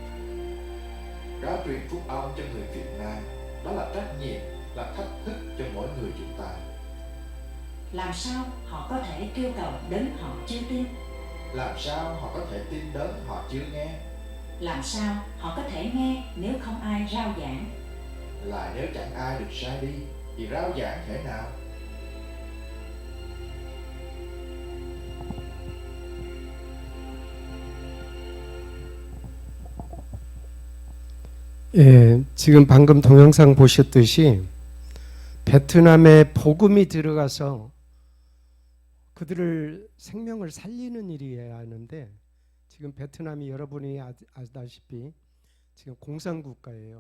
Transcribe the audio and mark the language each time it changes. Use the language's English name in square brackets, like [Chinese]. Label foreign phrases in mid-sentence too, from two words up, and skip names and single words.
[Vietnamese] Rao truyền phúc âm cho người Việt Nam, đó là trách nhiệm, là thách thức cho mỗi người chúng ta. Làm sao họ có thể kêu cầu đến họ chưa tin? Làm sao họ có thể tin đến họ chưa nghe? Làm sao họ có thể nghe nếu không ai rao giảng? Lại nếu chẳng ai được sai đi thì rao giảng thế nào? [Korean] 예, 지금 방금 동영상 보셨듯이 베트남에 복음이 들어가서 그들을 생명을 살리는 일이어야 하는데 지금 베트남이 여러분이 아다시피 지금 공산국가예요.